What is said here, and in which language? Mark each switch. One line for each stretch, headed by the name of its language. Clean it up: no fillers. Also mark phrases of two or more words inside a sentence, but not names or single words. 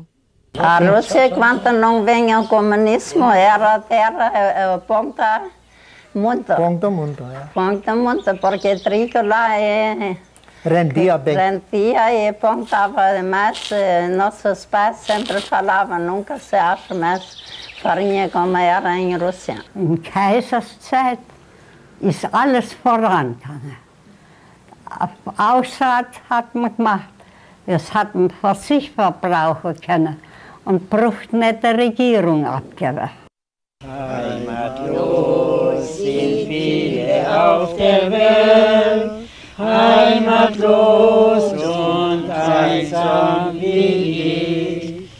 Portuguese: A Rússia, quando não vinha o comunismo, era terra ponta muito. Ponta muito, é. Ponta muito, porque trigo lá rendia bem. Rendia e pontava, mas nossos pais sempre falavam, nunca se acha mais farinha como era em Rússia.
German: In Kaiserszeit ist alles vorangegangen. Aussaat hat man gemacht. Das hat man für sich verbrauchen können und braucht nicht der Regierung abgeben. Heimatlos sind viele auf der Welt, heimatlos und einsam wie ich.